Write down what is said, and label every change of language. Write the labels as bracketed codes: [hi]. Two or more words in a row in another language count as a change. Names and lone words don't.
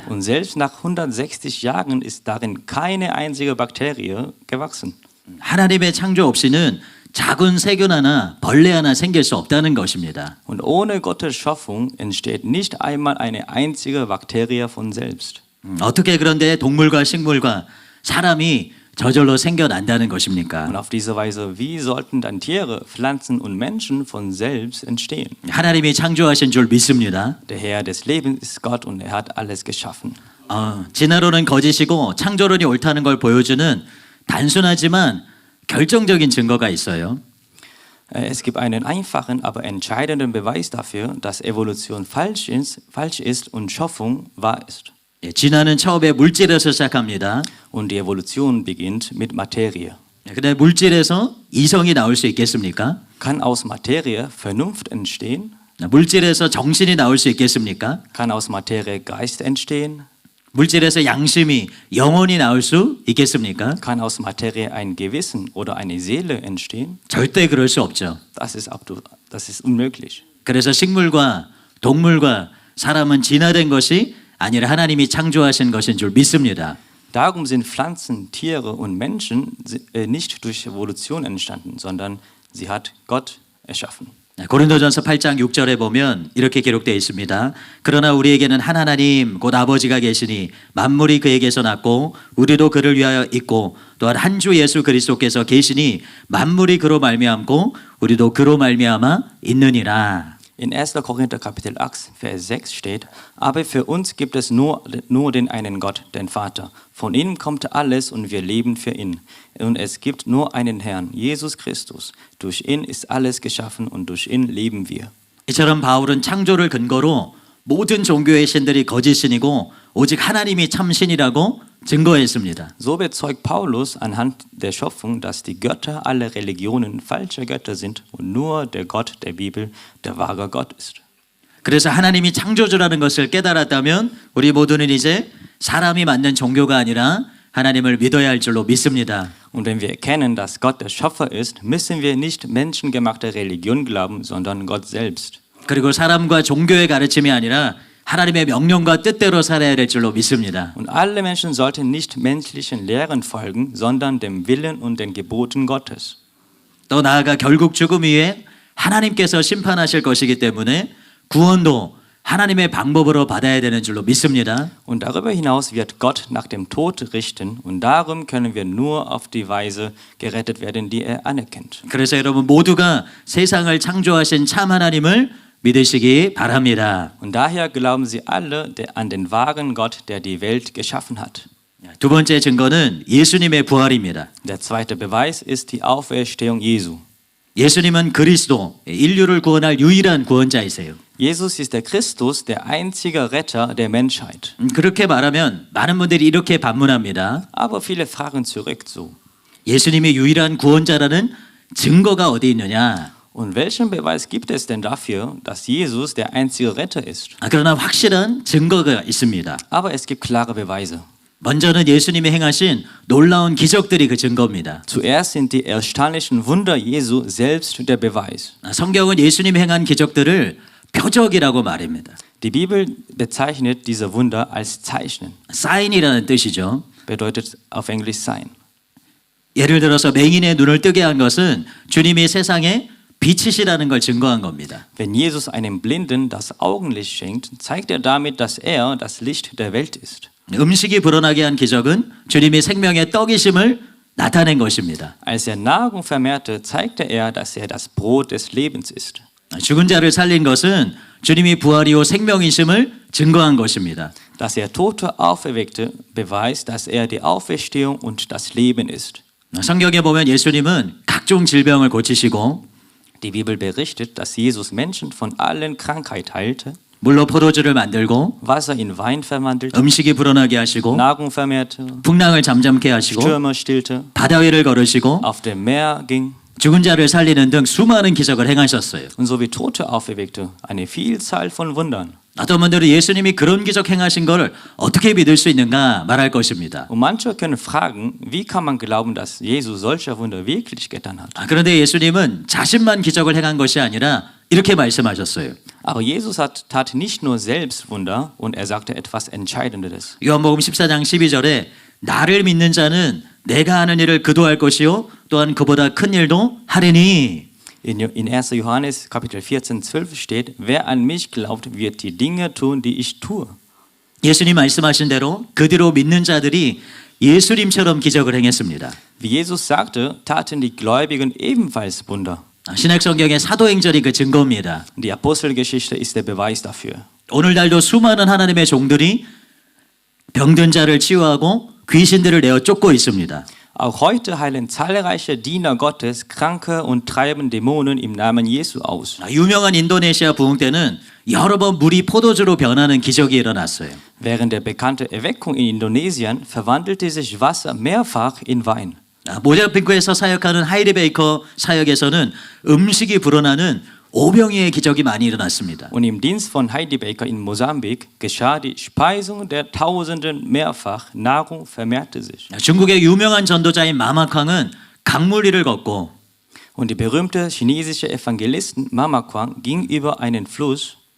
[de] Und selbst nach 160 Jahren ist darin keine einzige Bakterie gewachsen. [ko] 하나님의 창조 없이는 작은 세균 하나, 벌레 하나 생길 수 없다는 것입니다. [de] Und ohne Gottes Schöpfung entsteht nicht einmal eine einzige Bakterie von selbst. [ko] 어떻게 그런데 동물과 식물과 사람이 저절로 생겨난다는 것입니까? [de] Und auf diese Weise, wie sollten dann Tiere, Pflanzen und Menschen von selbst entstehen? [ko] 하나님이 창조하신 줄 믿습니다. [de] Der Herr des Lebens ist Gott und er hat alles geschaffen. [ko] 진화론은 거짓이고 창조론이 옳다는 걸 보여주는 단순하지만 결정적인 증거가 있어요. [de] Es gibt einen einfachen, aber entscheidenden Beweis dafür, dass Evolution falsch ist und Schöpfung wahr ist. [ko] 진화는 처음에 물질에서 시작합니다. [de] Und die Evolution beginnt mit Materie. [ko] 근데 물질에서 이성이 나올 수 있겠습니까? [de] Kann aus Materie Vernunft entstehen? [ko] 물질에서 정신이 나올 수 있겠습니까? [de] Kann aus Materie Geist entstehen? [ko] 물질에서 양심이 영혼이 나올 수 있겠습니까? [de] Kann aus Materie ein Gewissen oder eine Seele entstehen? [ko] 절대 그럴 수 없죠. [de] Das ist unmöglich. [ko] 그래서 식물과 동물과 사람은 진화된 것이 아니라 하나님이 창조하신 것인 줄 믿습니다. [de] Darum sind Pflanzen, Tiere und Menschen nicht durch Evolution entstanden, sondern sie hat Gott erschaffen. [ko] 고린도전서 8장 6절에 보면 이렇게 기록되어 있습니다. 그러나 우리에게는 한 하나님 곧 아버지가 계시니 만물이 그에게서 났고 우리도 그를 위하여 있고 또한 한 주 예수 그리스도께서 계시니 만물이 그로 말미암고 우리도 그로 말미암아 있느니라. [de] In 1. Korinther Kapitel 8, Vers 6 steht, aber für uns gibt es nur den einen Gott, den Vater. Von ihm kommt alles und wir leben für ihn. Und es gibt nur einen Herrn, Jesus Christus. Durch ihn ist alles geschaffen und durch ihn leben wir. [ko] 이처럼 바울은 창조를 근거로 모든 종교의 신들이 거짓신이고 오직 하나님이 참신이라고 증거했습니다. [de] So bezeugt Paulus anhand der Schöpfung, dass die Götter aller Religionen falsche Götter sind und nur der Gott der Bibel der wahre Gott ist. [ko] 그래서 하나님이 창조주라는 것을 깨달았다면 우리 모두는 이제 사람이 만든 종교가 아니라 하나님을 믿어야 할 줄로 믿습니다. [de] Und wenn wir erkennen, dass Gott der Schöpfer ist, müssen wir nicht menschengemachte Religion glauben, sondern Gott selbst. [ko] 그리고 사람과 종교의 가르침이 아니라 하나님의 명령과 뜻대로 살아야 될 줄로 믿습니다. [de] Und alle Menschen sollten nicht menschlichen Lehren folgen, sondern dem Willen und den Geboten Gottes. [ko] 또 나아가 결국 죽음 위에 하나님께서 심판하실 것이기 때문에 구원도 하나님의 방법으로 받아야 되는 줄로 믿습니다. [de] Und darüber hinaus wird Gott nach dem Tod richten und darum können wir nur auf die Weise gerettet werden, die er anerkennt. [ko] 그래서 여러분 모두가 세상을 창조하신 참 하나님을 믿으시기 바랍니다. [de] Und daher glauben sie alle an den wahren Gott, der die Welt geschaffen hat. [ko] 두 번째 증거는 예수님의 부활입니다. [de] Der zweite Beweis ist die Auferstehung Jesu. [ko] 예수님은 그리스도, 인류를 구원할 유일한 구원자이세요. [de] Jesus ist der Christus, der einzige Retter der Menschheit. [ko] 그렇게 말하면 많은 분들이 이렇게 반문합니다. [de] Aber viele fragen zurück so. [ko] 예수님이 유일한 구원자라는 증거가 어디 있느냐? [de] Und welchen Beweis gibt es denn dafür, dass Jesus der einzige Retter ist? [ko] 그러나 확실한 증거가 있습니다. [de] Aber es gibt klare Beweise. [ko] 먼저는 예수님이 행하신 놀라운 기적들이 그 증거입니다. [de] Zuerst sind die erstaunlichen Wunder Jesu selbst der Beweis. [ko] 성경은 예수님이 행한 기적들을 표적이라고 말합니다. [de] Die Bibel bezeichnet diese Wunder als Zeichen. [ko] 사인이라는 뜻이죠. [de] Bedeutet auf Englisch Sign. [ko] 예를 들어서 맹인의 눈을 뜨게 한 것은 주님이 세상에 빛이시라는 걸 증거한 겁니다. [de] Wenn Jesus einem Blinden das Augenlicht schenkt, zeigt er damit, dass er das Licht der Welt ist. [ko] 음식이 불어나게 한 기적은 주님이 생명의 떡이심을 나타낸 것입니다. [de] Als er Nahrung vermehrte, zeigte er, dass er das Brot des Lebens ist. [ko] 죽은 자를 살린 것은 주님이 부활이요 생명이심을 증거한 것입니다. [de] Dass er Tote auferweckte, beweist, dass er die Auferstehung und das Leben ist. [ko] 성경에 보면 예수님은 각종 질병을 고치시고 [de] Die Bibel berichtet, dass Jesus Menschen von allen Krankheiten heilte, [ko] 물로 포도주를 만들고 [de] Wasser in Wein verwandelte, [ko] 음식이 불어나게 하시고 [de] Nahrung vermehrte, [ko] 풍랑을 잠잠케 하시고 [de] Stürme stillte, [ko] 바다 위를 걸으시고 [de] auf dem Meer ging [ko] 죽은 자를 살리는 등 수많은 기적을 행하셨어요. [de] und so wie Tote auferweckte. Eine Vielzahl von Wundern. [ko] 어떤 분들은 예수님이 그런 기적 행하신 것을 어떻게 믿을 수 있는가 말할 것입니다. [de] Und manche können fragen, wie kann man glauben, dass Jesus solche Wunder wirklich getan hat? [ko] 그런데 예수님은 자신만 기적을 행한 것이 아니라 이렇게 말씀하셨어요. [de] Aber Jesus tat nicht nur selbst Wunder und er sagte etwas Entscheidendes. [ko] 요한복음 14장 12절에 나를 믿는 자는 내가 하는 일을 그도 할 것이요 또한 그보다 큰 일도 하리니. [de] In 1. Johannes Kapitel 14, 12 steht, wer an mich glaubt, wird die Dinge tun, die ich tue. [ko] 예수님 말씀하신 대로 그대로 믿는 자들이 예수님처럼 기적을 행했습니다. [de] Wie Jesus sagte, taten die Gläubigen ebenfalls Wunder. [ko] 신약성경의 사도행전이 그 증거입니다. [de] Die Apostelgeschichte ist der Beweis dafür. [ko] 오늘날도 수많은 하나님의 종들이 병든 자를 치유하고 귀신들을 내어 쫓고 있습니다. [de] Auch heute heilen zahlreiche Diener Gottes Kranke und treiben Dämonen im Namen Jesu aus. [ko] 유명한 인도네시아 부흥 때는 여러 번 물이 포도주로 변하는 기적이 일어났어요. [de] Während der bekannten Erweckung in Indonesien verwandelte sich Wasser mehrfach in Wein. [ko] 모자핑크에서 사역하는 하이리 베이커 사역에서는 음식이 불어나는 오병이의 기적이 많이 일어났습니다. [de] Und im Dienst von Heidi Baker in Mosambik geschah die Speisung der Tausenden mehrfach. Nahrung vermehrte sich. [ko] 중국의 유명한 전도자인 마마쾅은 강물 위를 걷고 [de] Und die berühmte chinesische Evangelistin Mama Kuang ging über einen Fluss.